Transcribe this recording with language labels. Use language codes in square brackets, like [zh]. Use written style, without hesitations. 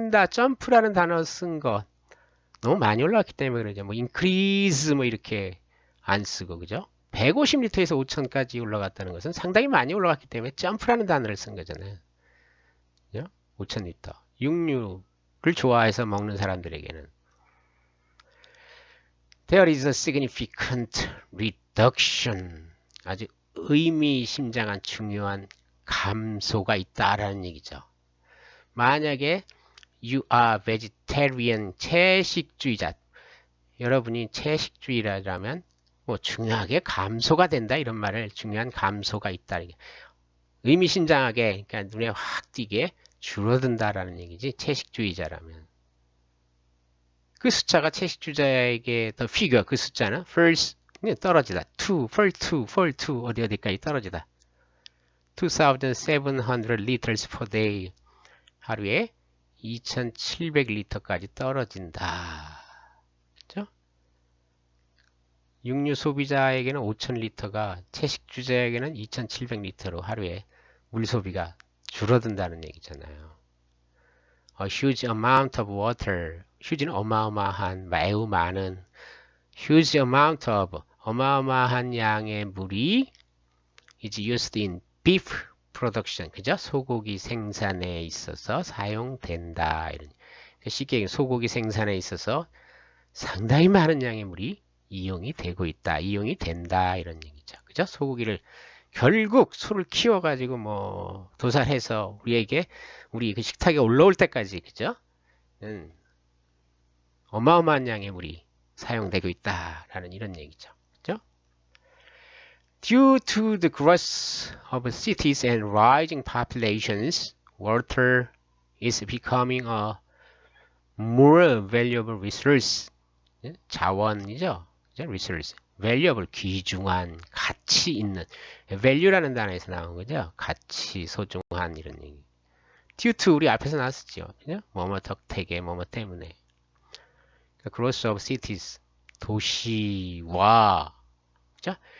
[ko] 점프라는 단어 쓴 거 너무 많이 올라왔기 때문에 그러죠. 뭐 increase 뭐 이렇게 안 쓰고, 그죠? 150리터에서 5,000까지 올라갔다는 것은 상당히 많이 올라갔기 때문에 점프라는 단어를 쓴 거잖아요. 그죠? 5,000리터. 육류를 좋아해서 먹는 사람들에게는 [en] There is a significant reduction. [ko] 아주 의미심장한 중요한 감소가 있다라는 얘기죠. 만약에 [en] you are vegetarian, [ko] 채식주의자, 여러분이 채식주의자라면 뭐 중요하게 감소가 된다, 이런 말을, 중요한 감소가 있다, 의미심장하게, 그러니까 눈에 확 띄게 줄어든다라는 얘기지. 채식주의자라면 그 숫자가 채식주의자에게 the figure, 그 숫자는 first 떨어지다. for two 어디까지 떨어지다. [en] 2,700 liters per day, [ko] 하루에 2,700리터까지 떨어진다. 그렇죠? 육류 소비자에게는 5,000리터가, 채식주의자에게는 2,700리터로 하루에 물 소비가 줄어든다는 얘기잖아요. [en] A huge amount of water. [ko] huge는 어마어마한, 매우 많은. huge amount of, 어마어마한 양의 물이 [en] is used in beef production. [ko] 그죠? 소고기 생산에 있어서 사용된다. 이런. 쉽게 얘기하면 소고기 생산에 있어서 상당히 많은 양의 물이 이용이 되고 있다. 이용이 된다. 이런 얘기죠. 그죠? 소고기를 결국 소를 키워가지고 뭐 도살해서 우리에게 우리 그 식탁에 올라올 때까지 그죠? 어마어마한 양의 물이 사용되고 있다라는 이런 얘기죠. 그죠? [en] Due to the growth of cities and rising populations, water is becoming a more valuable resource. [ko] 자원이죠. resource. valuable, 귀중한, 가치 있는. value라는 단어에서 나온 거죠. 가치, 소중한 이런 얘기. due to 우리 앞에서 나왔었죠. 그죠? 뭐뭐 덕택에 뭐뭐 때문에. growth of cities. 도시와 그죠?